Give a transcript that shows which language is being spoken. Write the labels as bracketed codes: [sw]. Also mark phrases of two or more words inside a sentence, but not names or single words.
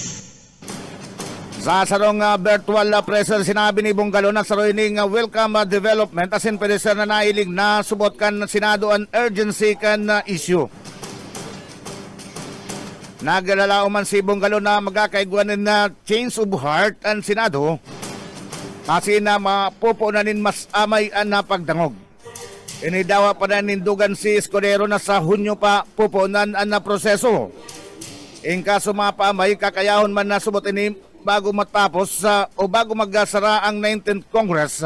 [bik] Sa sarong virtual presser, sinabi ni Bongalon na saroining [en] welcome development [bik] asin pwede siya na nailig na subot kan Senado an urgency kan issue. Naglalao man si Bongalon na magkakaiguanin na [en] change of heart [bik] ang Senado kasi na mapupo na nin mas amay ang napagdangog. Inidawa pa na nindugan si Escudero na sa Hunyo pa pupunan ang proseso. In kaso mapaamay, kakayahon man na subot ini bago matapos o bago magsara ang 19th Congress.